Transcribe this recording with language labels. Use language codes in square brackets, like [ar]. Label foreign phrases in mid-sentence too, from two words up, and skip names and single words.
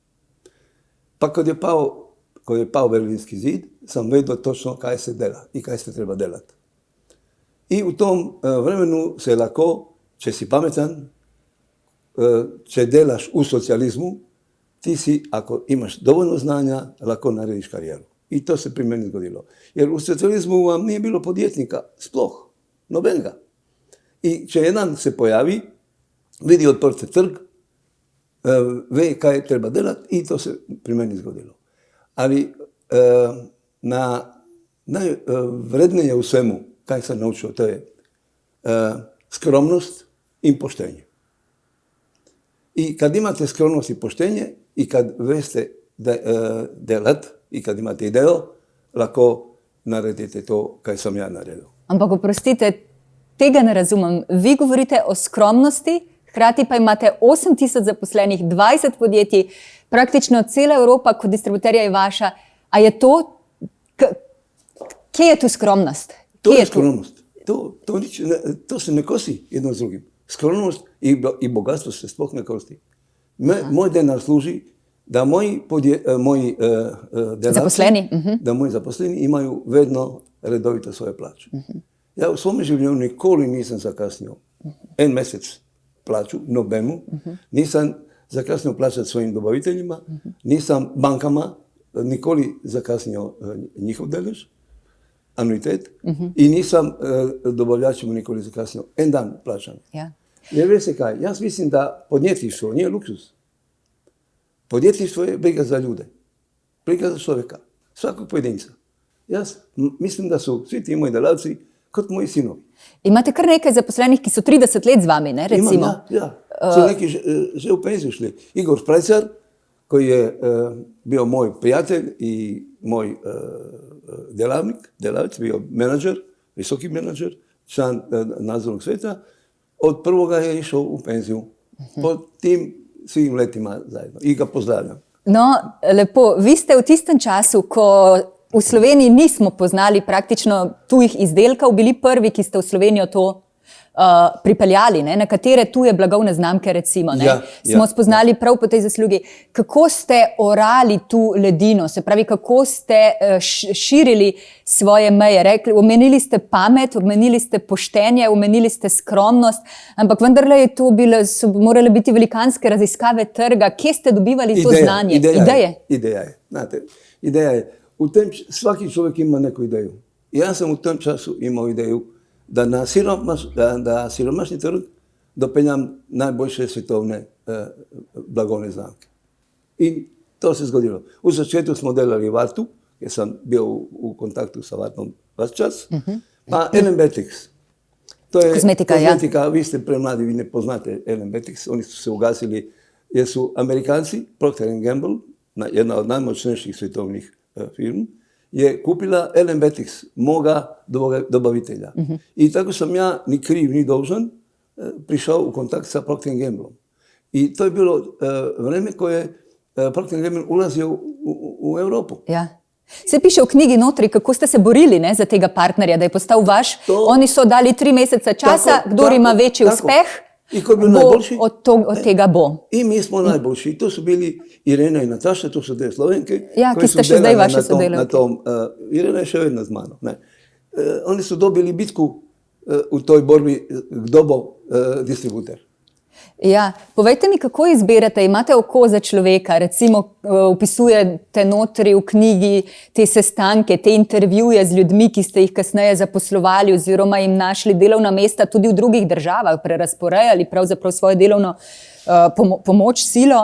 [hr] Pa kad je pao Berlinski zid, sam vedio točno kaj se dela i kaj se treba delat. I u tom vremenu se lako, če si pametan, če delaš u socijalizmu, ti si, ako imaš dovoljno znanja, lako narediš karijeru. I to se pri meni zgodilo. Jer u socijalizmu vam nije bilo podjetnika, [sl] sploh, nobenega. [hr] I če jedan se pojavi, vidi odprte trg, ve kaj treba delat i to se pri meni zgodilo. Ali najvrednije u svemu, kaj sam naučio, to je skromnost i poštenje. I kad imate skromnost i poštenje i kad veste delat i kad imate ideju, lako naredite to kaj sam ja naredil. [sl] Ampak oprostite, tega ne razumem. Vi govorite o skromnosti, hkrati pa imate 8000 zaposlenih, 20 podjetij, praktično cela Evropa kot distributerja je vaša. A je to, kje je tu skromnost? [hr] To je skromnost. To se ne kosi jedno s drugim. Skromnost i bogatstvo se sploh ne kosi. Moj denar služi da moji zaposleni imaju vedno redovito svoje plaće. Ja u svome življenju nikoli nisam zakasnio en mesec plaću, nobemu, nisam zakasnio plaćati svojim dobaviteljima, nisam bankama nikoli zakasnio njihov delež, anuitet, i nisam dobavljačima nikoli zakasnio en dan plaćanja. Jer veste kaj, ja mislim da podjetništvo nije luksuz. Podjetništvo je briga za ljude, briga za čovjeka, svakog pojedinca. Ja mislim da su svi ti moji delavci kot moji sinovi. [sl] Imate kar nekaj zaposlenih, ki so 30 let z vami, ne, recimo? Imam, ja. [hr] Su neki že u penziju šli. Igor Sprajcar, koji je bio moj prijatelj i moj delavec, bio menadžer, visoki menadžer, član nadzornog sveta, od prvoga je išao u penziju. Po tim svim letima zajedno. I ga pozdravljam. [sl] No, lepo. Vi ste v tistem času, ko v Sloveniji nismo poznali praktično tujih izdelkov, bili prvi, ki ste v Slovenijo to pripeljali, ne, na katere tuje blagovne znamke recimo, ne, smo spoznali prav po tej zaslugi. Kako ste orali tu ledino, se pravi, kako ste širili svoje meje? Omenili ste pamet, omenili ste poštenje, omenili ste skromnost, ampak vendarle so morale biti velikanske raziskave trga. Kje ste dobivali to znanje? [hr] Ideja je. Znate, ideja je. Svaki človek ima neku ideju. Ja sam u tom času imao ideju da na siromašni trg dopeljam [sl] najboljše svetovne blagovne znamke. [hr] I to se zgodilo. U začetku smo delali Vartu, jer sam bio u kontaktu sa Vartom vaš čas, pa LMBTX. To je kozmetika, vi ste premladi, vi ne poznate LMBTX, oni su se ugasili jer su Amerikanci, Procter & Gamble, jedna od najmoćnejših svetovnih firm, je kupila LMBTX, moga dobavitelja. I tako sam ja, ni kriv, ni dolžan, prišao u kontakt sa Procter & Gambleom. I to je bilo vreme koje Procter & Gamble ulazio u Evropu. [sl] Ja. Se piše v knjigi notri, kako ste se borili, ne, za tega partnerja, da je postal vaš. Oni so dali 3 meseca časa, kdor ima večji uspeh, od tega bo. [hr] I mi smo najboljši. To su bili Irena i Nataša, to su dve Slovenke. [sl] Ja, ki ste še zdaj vaše sodelavke. Irena je še vedno z mano. [hr] Oni su dobili bitku u toj borbi kdo bo distributer. [sl] Ja, povejte mi, kako izberete, imate oko za človeka, recimo opisujete notri v knjigi te sestanke, te intervjuje z ljudmi, ki ste jih kasneje zaposlovali oziroma jim našli delovna mesta tudi v drugih državah, prerasporejali pravzaprav svojo delovno pomoč, silo.